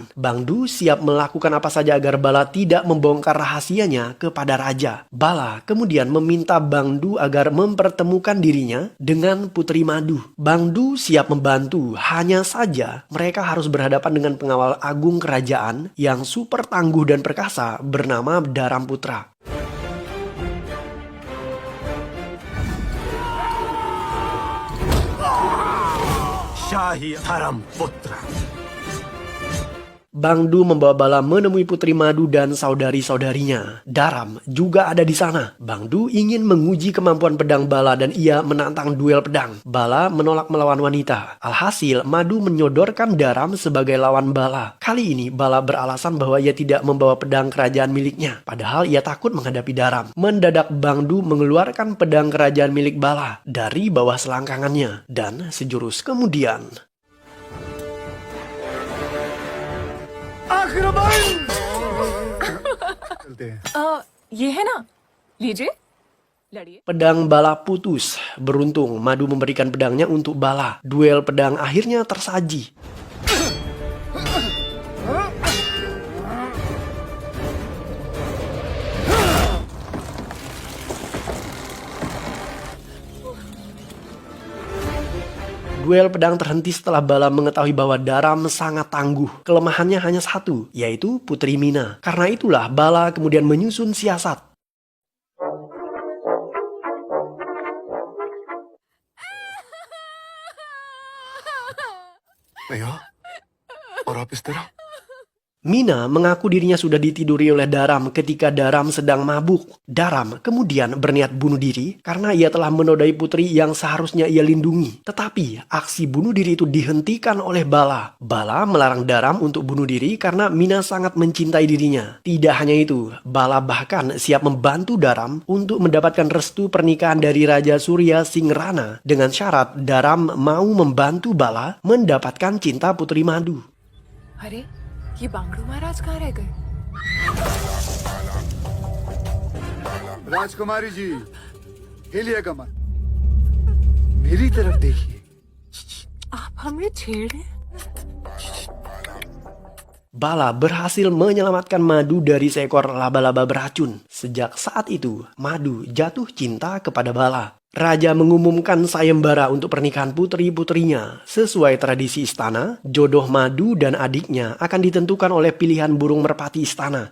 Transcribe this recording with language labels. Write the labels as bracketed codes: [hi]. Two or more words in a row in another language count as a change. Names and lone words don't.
[id] Bang Du siap melakukan apa saja agar Bala tidak membongkar rahasianya kepada raja. Bala kemudian meminta Bang Du agar mempertemukan dirinya dengan Putri Madu. Bang Du siap membantu, hanya saja mereka harus berhadapan dengan pengawal agung kerajaan yang super tangguh dan perkasa bernama Daram Putra. [hi] शाही धर्म पुत्र [id] Bang Du membawa Bala menemui Putri Madu dan saudari-saudarinya. Daram juga ada di sana. Bang Du ingin menguji kemampuan pedang Bala dan ia menantang duel pedang. Bala menolak melawan wanita. Alhasil, Madu menyodorkan Daram sebagai lawan Bala. Kali ini, Bala beralasan bahwa ia tidak membawa pedang kerajaan miliknya. Padahal ia takut menghadapi Daram. Mendadak Bang Du mengeluarkan pedang kerajaan milik Bala dari bawah selangkangannya. Dan sejurus kemudian, [hi] ये है ना लीजिए लड़िए [id] pedang Bala putus. Beruntung, Madu memberikan pedangnya untuk Bala. Duel pedang akhirnya tersaji. Duel pedang terhenti setelah Bala mengetahui bahwa Daram sangat tangguh. Kelemahannya hanya satu, yaitu Putri Mina. Karena itulah Bala kemudian menyusun siasat. [hi] भैया और आप इस तरह [id] Mina mengaku dirinya sudah ditiduri oleh Daram ketika Daram sedang mabuk. Daram kemudian berniat bunuh diri karena ia telah menodai putri yang seharusnya ia lindungi. Tetapi aksi bunuh diri itu dihentikan oleh Bala. Bala melarang Daram untuk bunuh diri karena Mina sangat mencintai dirinya. Tidak hanya itu, Bala bahkan siap membantu Daram untuk mendapatkan restu pernikahan dari Raja Surya Singrana dengan syarat Daram mau membantu Bala mendapatkan cinta Putri Madu. [hi] अरे ये बांगड़ू महाराज कहाँ रह गए राजकुमारी जी हिलिएगा मत, मेरी तरफ देखिए। आप हमें छेड़ रहे हैं? [id] Bala berhasil menyelamatkan Madu dari seekor laba-laba beracun. Sejak saat itu, Madu jatuh cinta kepada Bala. Raja mengumumkan sayembara untuk pernikahan putri-putrinya. Sesuai tradisi istana, jodoh Madu dan adiknya akan ditentukan oleh pilihan burung merpati istana.